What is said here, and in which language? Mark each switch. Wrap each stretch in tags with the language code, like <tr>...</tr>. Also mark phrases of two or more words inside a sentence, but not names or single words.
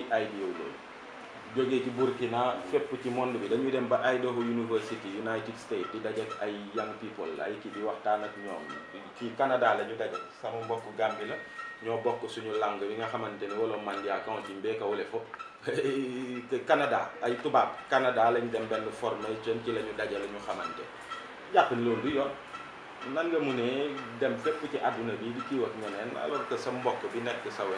<wo>idée loolu jógee ci Burkina fépp ci monde bi dañuy dem ba Idaho University United States di daje ay</wo> <en>young people</en> <wo>ay kii di waxtaan ak ñoom ci Canada la ñu daje sama mbokk Gambie la ñoo bokk suñu langue bi nga xamante ne wala mandia kanti mbéka wala fo Canada ay tubaab Canada lañ dem benn formation ci la ñu daje la ñu xamante jàpp ni loolu du yoon nan nga mu ne dem fépp ci àdduna bi di kii ak ñeneen</wo> <fr>alors que</fr> <wo>sa mbokk bi nekk sa wet</wo>